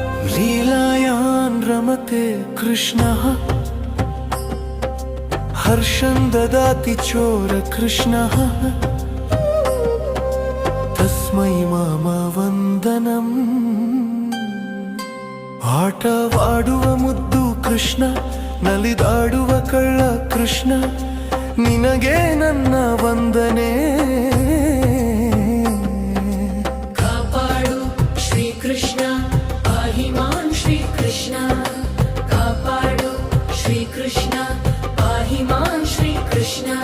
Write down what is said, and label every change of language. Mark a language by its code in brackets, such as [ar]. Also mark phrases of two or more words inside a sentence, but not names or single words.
[sa] लीलायां रमते कृष्णः हर्षं ददाति चोर कृष्णः तस्मै मम वन्दनम् [kn] ಆಟವಾಡುವ ಮುದ್ದು ಕೃಷ್ಣ ನಲಿದಾಡುವ ಕಳ್ಳ ಕೃಷ್ಣ ನಿನಗೆ ನನ್ನ ವಂದನೆ ಕಾಪಾಡು ಶ್ರೀ ಕೃಷ್ಣ ಪಾಹಿಮಾನ್ ಶ್ರೀ ಕೃಷ್ಣ ಕಾಪಾಡು ಶ್ರೀ ಕೃಷ್ಣ ಪಾಹಿಮಾನ್ ಶ್ರೀ ಕೃಷ್ಣ